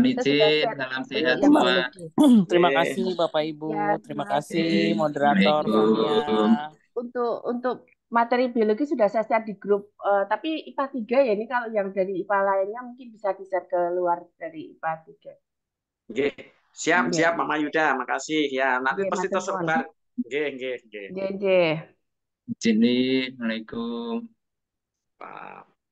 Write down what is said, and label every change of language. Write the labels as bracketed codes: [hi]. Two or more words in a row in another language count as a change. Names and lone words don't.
[id] Saya sudah izin, share salam untuk sehat yang semua. biologi. Terima Nggih. kasih Bapak Ibu, Ya, terima terima kasih kasih. moderator Fania. Assalamualaikum. Untuk materi biologi sudah saya share di grup, tapi IPA 3 ya ini kalau yang dari IPA lainnya mungkin bisa di-share ke luar dari IPA 3. Nggih. Siap, Nggih. siap Mama Yuda, makasih ya. Nanti Nggih, pasti [jv] matur nuwun. tersebar. Nggih, nggih, nggih. Nggih, nggih. Assalamualaikum. Pak.